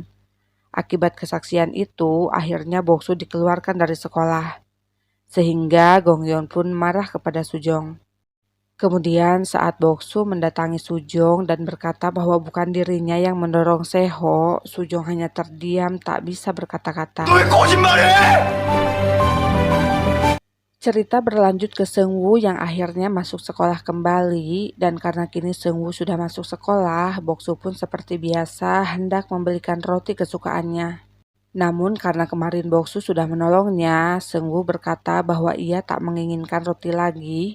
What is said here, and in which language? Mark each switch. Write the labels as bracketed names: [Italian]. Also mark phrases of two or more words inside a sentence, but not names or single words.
[Indonesian] Akibat kesaksian itu, akhirnya Boksu dikeluarkan dari sekolah. Sehingga Gongyeon pun marah kepada Sujong. Kemudian saat Boksu mendatangi Sujong dan berkata bahwa bukan dirinya yang mendorong Seho, Sujong hanya terdiam tak bisa berkata-kata. [Korean] 너 왜 거짓말해! [Indonesian] Cerita berlanjut ke Seungwoo yang akhirnya masuk sekolah kembali dan karena kini Seungwoo sudah masuk sekolah, Boksu pun seperti biasa hendak membelikan roti kesukaannya. Namun karena kemarin Boksu sudah menolongnya, Seungwoo berkata bahwa ia tak menginginkan roti lagi.